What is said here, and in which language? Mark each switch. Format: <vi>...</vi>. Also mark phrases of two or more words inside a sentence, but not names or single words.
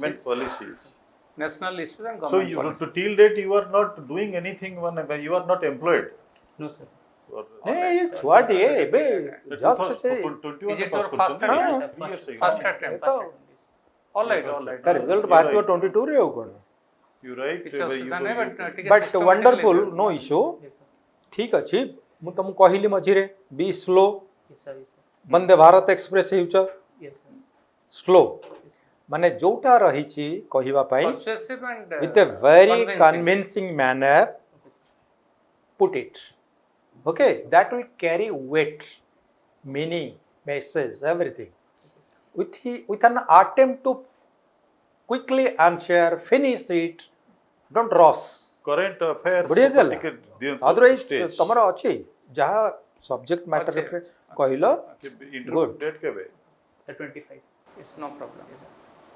<en>Government policies. national issues and So government you, policies. to till date you are not doing anything when you are not employed. No, sir. Or, Hey, what? Hey, be just say. Is it your first Yes, attempt? sir. Yes, sir. First attempt. First attempt, yes. All right, all right. The result</en> <or>ବାହାରିଥିବ 22 ରେ ଆଉ କ'ଣ?</or> <en>You right.</en> <or>କିଛି ଅସୁବିଧା ନାହିଁ, but ଟିକେ</or> <en>But systematically wonderful, no issue. Yes, sir.</en> <or>ଠିକ ଅଛି ମୁଁ ତମକୁ କହିଲି ମଝିରେ</or> <en>be slow. Yes, sir. Yes, sir.</en> <or>ବନ୍ଦେ ଭାରତ ଏକ୍ସପ୍ରେସ ହେଉଛ</or> <en>Yes, sir. ସ୍ଲୋ Yes, sir.</en> <or>ମାନେ ଯୋଉଟା ରହିଛି କହିବା ପାଇଁ</or> <en>persuasive and with a very convincing. convincing manner Okay, sir. put it. Okay, that will carry weight, meaning, message, everything. With an attempt to quickly answer, finish it, don't rush. current affairs.</en> <or>ବଢ଼ିଆ ଦେଲା ଟିକେ ଦିଅନ୍ତୁ</or> <en>otherwise stage.</en> <or>ତମର ଅଛି ଯାହା</or> <en>subject matter</en> <or>ଅଛି। କହିଲ</or> <en>Interview good.</en> <or>date କେବେ?</or> <en>The 25. Yes, sir. No problem. Yes, sir.</en>